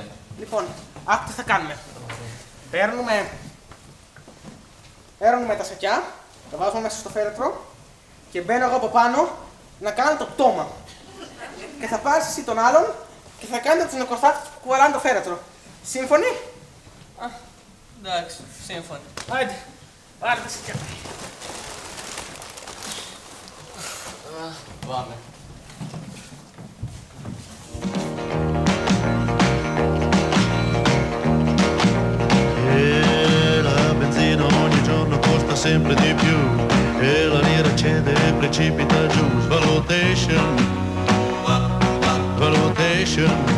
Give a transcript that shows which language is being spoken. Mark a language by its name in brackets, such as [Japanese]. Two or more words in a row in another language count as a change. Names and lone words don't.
[Greek] Λοιπόν, άκου τι θα κάνουμε. Παίρνουμε τα σακιά, τα βάζουμε μέσα στο φέρετρο και μπαίνω εγώ από πάνω να κάνω το πτώμα. Και θα πάρεις εσύ τον άλλον και θα κάνετε τους νεκροθάτες που κουβαλάνε το φέρετρο. Σύμφωνοι? Εντάξει, σύμφωνοι. Άντε, πάρε τα σακιά. Πάμε. [Italian] La benzina ogni giorno costa sempre di più e la lira cede e precipita giù. Svalutation, valutation.